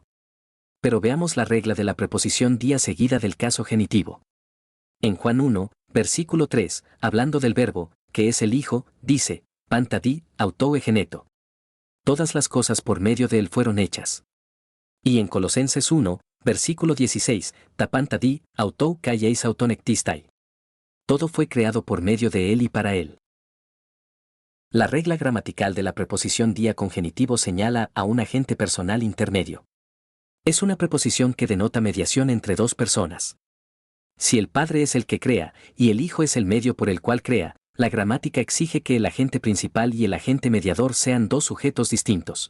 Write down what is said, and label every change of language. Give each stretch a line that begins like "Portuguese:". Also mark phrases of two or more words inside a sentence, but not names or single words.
Spanish: Pero veamos la regla de la preposición día seguida del caso genitivo. En Juan 1, versículo 3, hablando del verbo, que es el Hijo, dice,
Greek: πάντα δι᾽ αὐτοῦ ἐγένετο.
Spanish: Todas las cosas por medio de él fueron hechas. Y en Colosenses 1, versículo 16,
Greek: τὰ πάντα δι᾽ αὐτοῦ καὶ εἰς αὐτὸν ἔκτισται.
Spanish: Todo fue creado por medio de él y para él. La regla gramatical de la preposición día con genitivo señala a un agente personal intermedio. Es una preposición que denota mediación entre dos personas. Si el Padre es el que crea, y el Hijo es el medio por el cual crea, la gramática exige que el agente principal y el agente mediador sean dos sujetos distintos.